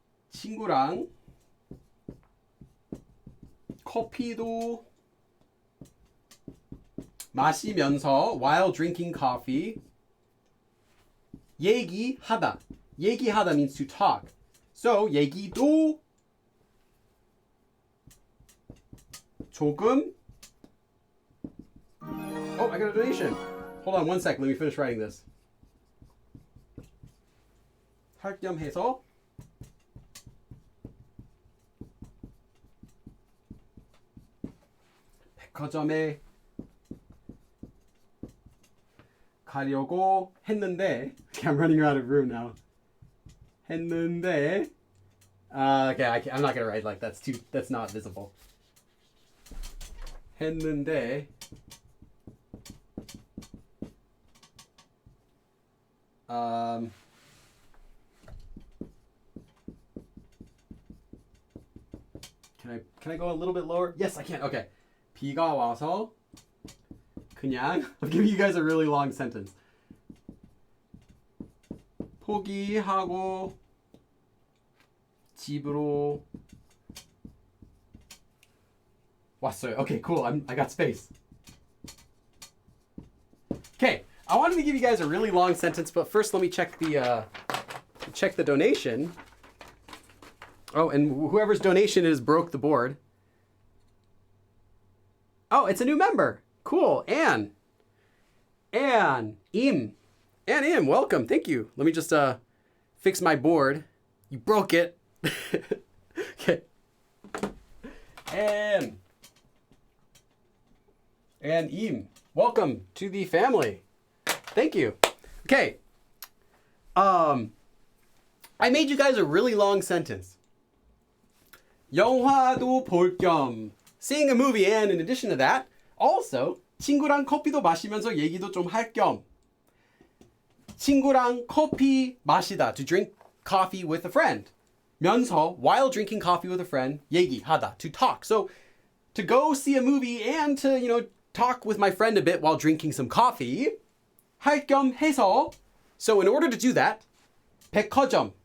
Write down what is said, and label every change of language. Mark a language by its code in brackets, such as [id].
[ko] 친구랑 커피도 마시면서 [en] while drinking coffee [ko] 얘기하다. [en] 얘기하다 means to talk. So 얘기도 조금. Oh, I got a donation. Hold on one sec. Let me finish writing this. [ko] 할 겸 해서 백화점에 가려고 했는데 [en] okay, I'm running out of room now. 했는데 okay, I'm not gonna write like that's not visible. 했는데 Can I go a little bit lower? Yes, I can. Okay. [ko] 비가 와서 그냥 [en] I'm giving you guys a really long sentence. [ko] 포기하고 집으로 왔어요. [en] Okay, cool. I got space. Okay, I wanted to give you guys a really long sentence, but first let me check the donation. Oh, and whoever's donation is broke the board. Oh, it's a new member. Cool. Anne, Im, welcome. Thank you. Let me just fix my board. You broke it. Okay. And Im, welcome to the family. Thank you. Okay. I made you guys a really long sentence. [ko] 영화도 볼 겸, [en] seeing a movie, and in addition to that, also [ko] 친구랑 커피도 마시면서 얘기도 좀 할 겸. 친구랑 커피 마시다, [en] to drink coffee with a friend. 면서, while drinking coffee with a friend, 얘기하다, to talk. So to go see a movie and to, talk with my friend a bit while drinking some coffee. [ko] 할 겸 해서. [en] So in order to do that, 백화점,